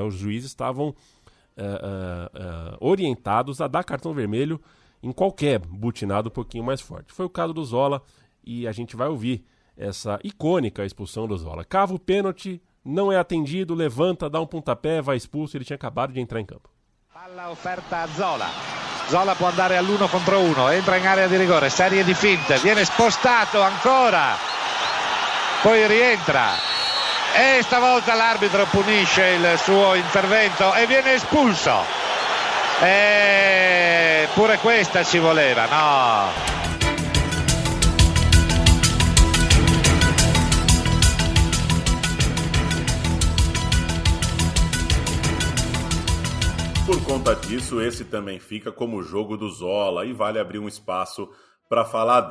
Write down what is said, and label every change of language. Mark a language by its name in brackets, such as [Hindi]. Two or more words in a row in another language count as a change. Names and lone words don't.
[Portuguese] Os juízes estavam orientados a dar cartão vermelho em qualquer butinado um pouquinho mais forte. Foi o caso do Zola e a gente vai ouvir essa icônica expulsão do Zola. Cava o pênalti, não é atendido, levanta, dá um pontapé, vai expulso, ele tinha acabado de entrar em campo. [Italian] Palla offerta a Zola. Zola può andare all'1 contro 1, entra in area di rigore, serie di finte, viene spostato ancora, poi rientra e stavolta l'arbitro punisce il suo intervento e viene espulso. E pure questa ci voleva, no? [Portuguese] Por conta disso, esse também fica como o jogo do Zola e vale abrir um espaço para falar dele.